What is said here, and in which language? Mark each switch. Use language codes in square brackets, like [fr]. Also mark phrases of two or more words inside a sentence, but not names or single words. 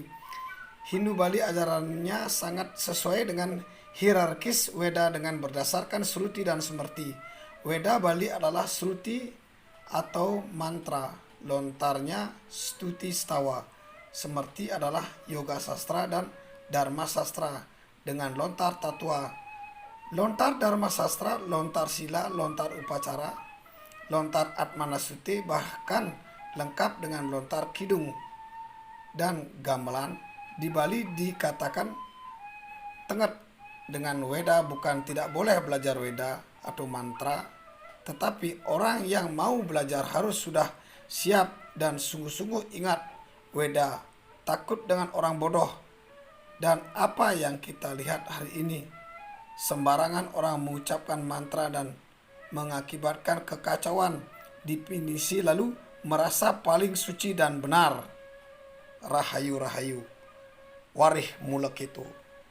[id] Hindu Bali ajarannya sangat sesuai dengan hierarkis Weda dengan berdasarkan sruti dan semerti. Weda Bali adalah sruti atau mantra, lontarnya stuti stawa. Semerti adalah yoga sastra dan dharma sastra dengan lontar tatua. Lontar dharma sastra, lontar sila, lontar upacara, lontar atmanasuti, bahkan lengkap dengan lontar kidung dan gamelan. Di Bali dikatakan tenget. Dengan Weda bukan tidak boleh belajar Weda atau mantra, tetapi orang yang mau belajar harus sudah siap dan sungguh-sungguh ingat Weda, takut dengan orang bodoh. Dan apa yang kita lihat hari ini, sembarangan orang mengucapkan mantra dan mengakibatkan kekacauan definisi lalu merasa paling suci dan benar. Rahayu rahayu, warih mulek itu.